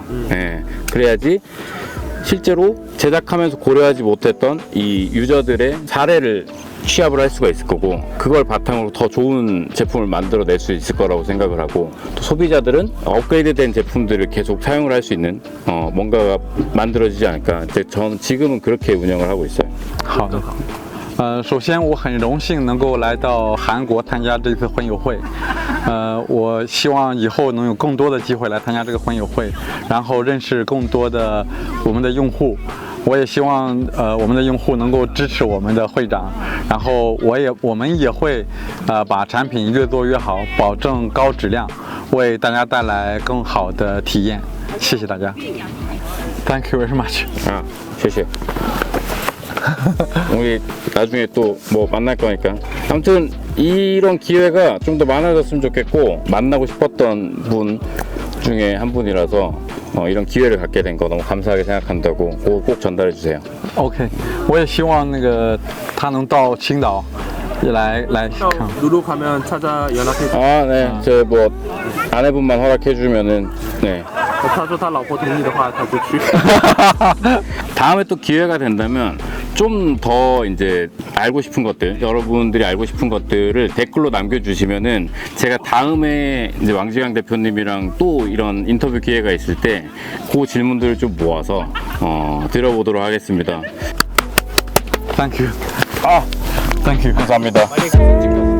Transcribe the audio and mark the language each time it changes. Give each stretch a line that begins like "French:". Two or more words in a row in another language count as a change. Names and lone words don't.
Korean: 예, 그래야지 실제로 제작하면서 고려하지 못했던 이 유저들의 사례를 취합을 할 수가 있을 거고, 그걸 바탕으로 더 좋은 제품을 만들어낼 수 있을 거라고 생각을 하고, 또 소비자들은 업그레이드된 제품들을 계속 사용을 할 수 있는 뭔가가 만들어지지 않을까. 저는 지금은 그렇게 운영을 하고 있어요.
Chinese: 好的。首先我很荣幸能够来到韩国参加这次婚友会，我希望以后能有更多的机会来参加这个婚友会，然后认识更多的我们的用户。我也希望我们的用户能够支持我们的会长，然后我们也会把产品越做越好，保证高质量，为大家带来更好的体验。谢谢大家。
English: Thank you very much。
Chinese: 谢谢。
Korean: 우리 나중에 또 뭐 만날 거니까. 아무튼 이런 기회가 좀 더 많아졌으면 좋겠고, 만나고 싶었던 분 중에 한 분이라서 이런 기회를 갖게 된 거 너무 감사하게 생각한다고 그거 꼭 전달해 주세요.
Chinese: OK，我也希望那个他能到青岛也来看。
Korean: 루루 가면 찾아 연락해 줘. 아, 네. 저 뭐 아내분만 허락해 주면은 네.
Chinese: 他说他老婆同意的话，他就去。
Korean: 다음에 또 기회가 된다면 좀 더 이제 알고 싶은 것들, 여러분들이 알고 싶은 것들을 댓글로 남겨주시면은 제가 다음에 이제 왕지강 대표님이랑 또 이런 인터뷰 기회가 있을 때 그 질문들을 좀 모아서 드려보도록 하겠습니다.
English: Thank you.
Korean: 아,
English: Thank you.
Korean: 감사합니다. 빨리 가서 찍자.